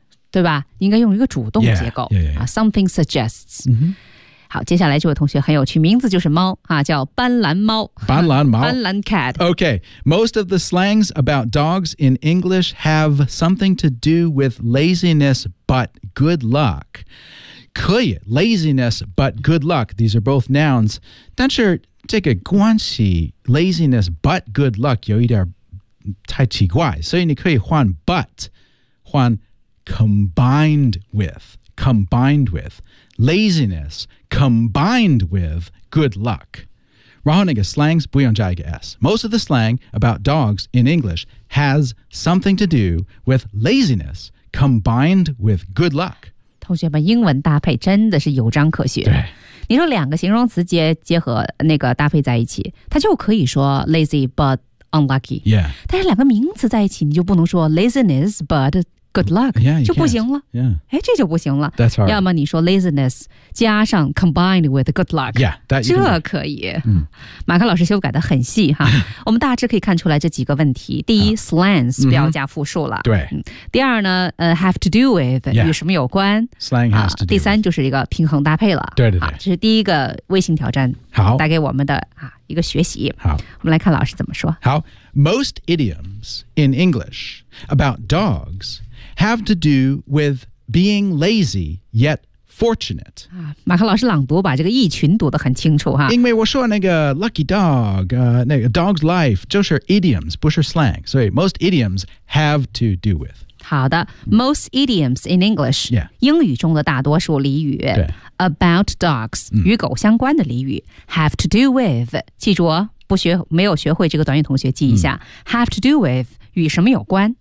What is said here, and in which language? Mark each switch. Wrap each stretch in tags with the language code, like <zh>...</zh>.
<zh>对吧应该用一个主动结构。</zh> <en>Yeah, yeah, yeah, yeah. Something suggests.、 Mm-hmm.</en> <zh>好接下来这位同学很有趣名字就是猫、啊、叫斑斓猫。斑斓猫。</zh> <en>斑斓 cat. Okay, most of the slangs about dogs in English have something to do with laziness but good luck.</en> <zh>可以</zh> <en>laziness but good luck. These are both nouns.</en> <zh>但是这个关系</zh> <en>laziness but good luck</en> <zh>有一点太奇怪。所以你可以换 but, 换Combined with</zh> <en>laziness combined with good luck.</en> <zh>然后那个 slangs 不用加一个 S.</zh> <en>Most of the slang about dogs in English has something to do with laziness combined with good luck.</en> <zh>同学们英文搭配真的是有章可学。对。你说两个形容词 结合那个搭配在一起它就可以说</zh> <en>lazy but unlucky. Yeah.</en> <zh>但是两个名词在一起你就不能说</zh> <en>laziness butGood luck, yeah,</en> <zh>就不行了。</zh> <en>Yeah.</en> <zh>哎，这就不行了。</zh> <en>That's right.</en> <zh>要么你说 laziness 加上</zh> <en>combined with good luck. Yeah, that you</en> <zh>这可以。嗯、马克老师修改的很细哈。我们大致可以看出来这几个问题。第一、slangs 不要加复数了。对、第二呢、</zh> <en>have to do with、 yeah.</en> <zh>与什么有关。</zh> <en>Slang has to do with、</en> <zh>第三就是一个平衡搭配了。对对对。这是第一个微信挑战。好。带给我们的、一个学习。好。我们来看老师怎么说。</zh> <en>好。Most idioms in English about dogs... have to do with being lazy yet fortunate.</en> <zh>马克老师朗读把这个意群读得很清楚哈。因为我说那个 lucky dog,、那个 dog's life, 就是 idioms, 不是 slang. 所以</zh> <en>most idioms have to do with. 好的 ,most idioms in English,、 yeah.</en> <zh>英语中的大多数俚语</zh> <en>about dogs,、</en> <zh>与狗相关的俚语</zh> <en>have to do with,</en> <zh>记住哦不学没有学会这个短语同学记一下、have to do with,与什么有关</zh>